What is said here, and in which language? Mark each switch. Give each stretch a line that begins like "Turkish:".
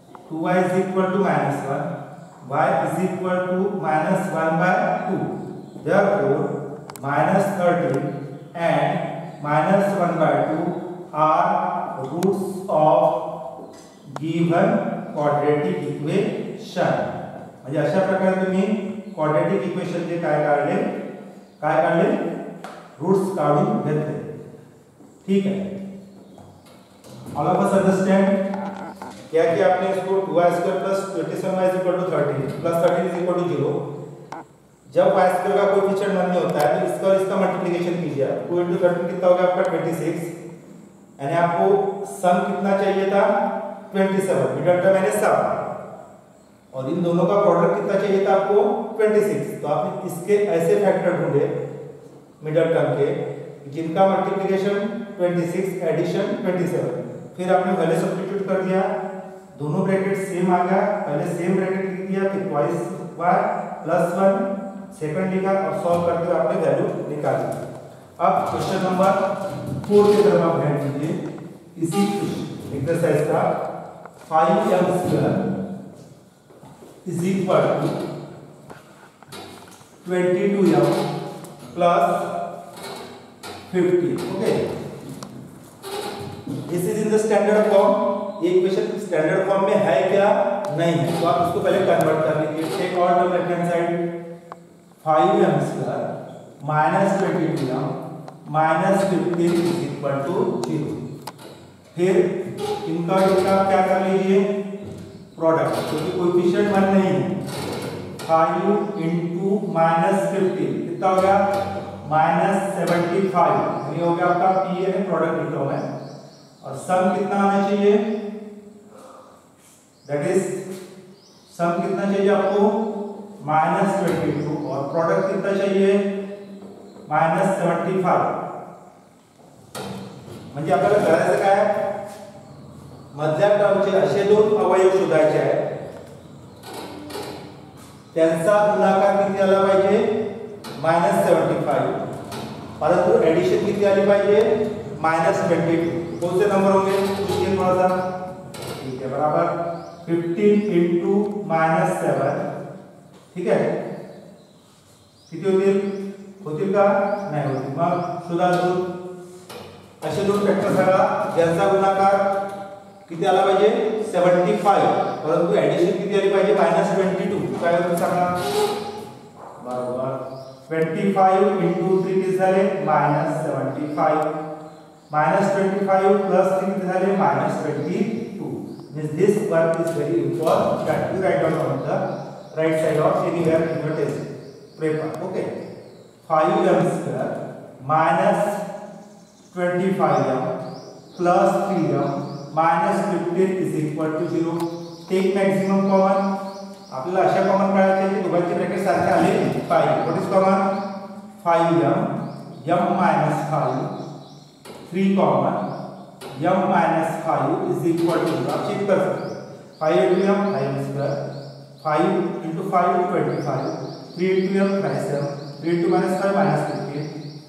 English: 2y is equal to minus 1. y is equal to minus 1 by 2. Therefore, minus 13 and minus 1 by 2 are roots of given quadratic equation.
Marathi: म्हणजे अशा प्रकारे तुम्ही quadratic equation चे काय काढले roots काढून घेतले.
Hindi: ठीक है.
English: all of us understand
Hindi: क्या कि आपने इसको 2y² plus 27y is equal to 13 plus 13 is equal to 0. जब y² का कोएफिशिएंट 1 नहीं होता है तो इसका और इसका मल्टीप्लिकेशन कीजिए. 2 * 13 कितना हो गया आपका 26. यानी आपको सम कितना चाहिए था? 27. मिडिल टर्म यानी सम. और इन दोनों का प्रोडक्ट कितना चाहिए था आपको? 26. तो आपने इसके ऐसे फैक्टर ढूंढे मिडिल टर्म के जिनका मल्टीप्लिकेशन 26 एडिशन 27. फिर आपने वैल्यू सब्स्टिट्यूट कर दिया. दोनों ब्रैकेट सेम आ गया. पहले सेम ब्रैकेट लिख दिया फिर ट्वाइस y प्लस 1 सेकंड लिखा और सॉल्व करते हुए आपने वैल्यू निकाली. अब क्वेश्चन नंबर 4 की तरफ आप ध्यान दीजिए. इसी एक्सरसाइज का 5m²
English: is equal to
Hindi: 22m plus 50.
English: Okay, this is in the standard form.
Hindi: ये इक्वेशन स्टैंडर्ड फॉर्म में है क्या? नहीं है. तो आप इसको पहले कन्वर्ट कर लीजिए.
English: Take all the left hand side 5m² minus 22m minus 15 is equal to 0.
Hindi: फिर इनका क्या कर लीजिए? प्रोडक्ट. क्योंकि कोएफिशिएंट 1 नहीं है. 5 into minus 15 कितना हो गया? minus 75. ये हो गया आपका p है प्रोडक्ट लिखा हुआ है. और सम कितना आना चाहिए?
English: that is
Hindi: सम कितना चाहिए आपको? -22. और प्रोडक्ट कितना चाहिए? -75.
Marathi: म्हणजे आपल्याला करायचं काय? मधल्या टर्मचे असे दोन अवयव शोधायचे आहेत. त्यांचा गुणाकार किती आला पाहिजे? -75. परंतु एडिशन किती आली पाहिजे?
Hindi: -22. कौन से नंबर होंगे? पूछिए थोड़ा सा. ठीक है, बराबर 15 into -7. ठीक है,
Marathi: किती होतील का? नाही होतील. मग शोधा दोन असे दोन फॅक्टर सांगा ज्यांचा गुणाकार किती आला पाहिजे? 75. परंतु एडिशन किती आली पाहिजे? -22. काय होईल सांगा? बरोबर 25 into 3 किती झाले? -75. -25 plus 3 किती झाले? -22.
English: means this work is very important that you write down on the right side or anywhere in your test paper. Okay, 5m² minus 25m plus 3m minus 15 is equal to 0. Take maximum common.
Marathi: आपल्याला अशा common काढायचे की दोघांची bracket सारखे आले पाहिजे.
English: What is common? 5m minus 5 3 common m minus 5 is equal to 0.
Hindi: आप check कर सकते हैं.
English: 5 into m 5 square, 5 into 5 25, 3 into m 37, 3 into minus 5 minus 15.